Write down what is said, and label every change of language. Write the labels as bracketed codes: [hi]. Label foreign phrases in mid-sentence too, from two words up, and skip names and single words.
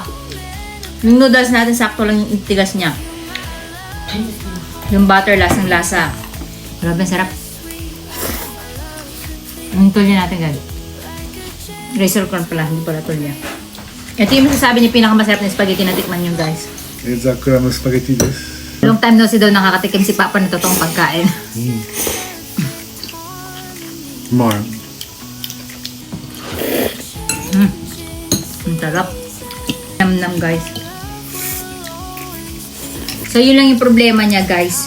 [tl] Yung noodles natin, sakto lang yung tigas niya. Yung butter, lasang-lasa. Grabe, sarap. Yung tulya natin guys. Razor cream pala, hindi pala tulya. Ito yung masasabi niya pinakamasarap na spaghetti na tikman nyo guys. [ja] ザクラムスパゲティです。 [en] Long time [tl] daw nakakatikim si Papa ng totoong pagkain. [ja] うまい。 [tl] Ang sarap. Nam-nam guys. So yun lang yung problema niya guys.